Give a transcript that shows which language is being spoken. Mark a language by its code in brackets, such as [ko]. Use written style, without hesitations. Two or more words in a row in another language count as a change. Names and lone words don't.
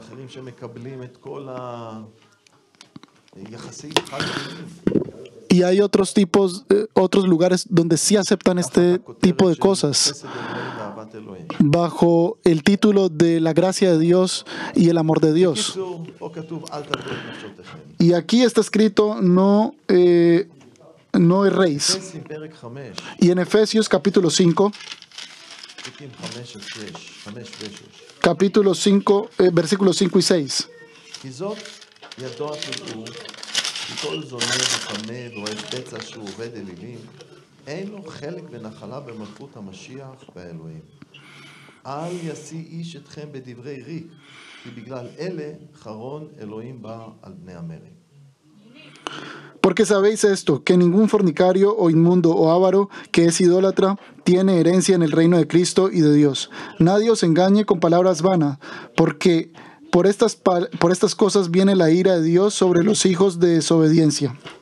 [es] Y hay otros lugares donde sí aceptan este tipo de cosas bajo el título de la gracia de Dios y el amor de Dios. Y aquí está escrito no erréis. Y en Efesios capítulo 5, versículos 5 y 6. [he] כל זונה וחמה ואוהב בצע שהוא עובד אלילים, אין לו חלק ונחלה במלכות המשיח והאלוהים. אל ישיא איש אתכם בדברי ריק, כי בגלל אלה חרון אלוהים בא על בני המרי. [es] Porque sabéis esto, que ningún fornicario o inmundo o avaro que es idólatra tiene herencia en el reino de Cristo y de Dios. Nadie os engañe con palabras vanas, porque por estas cosas viene la ira de Dios sobre los hijos de desobediencia.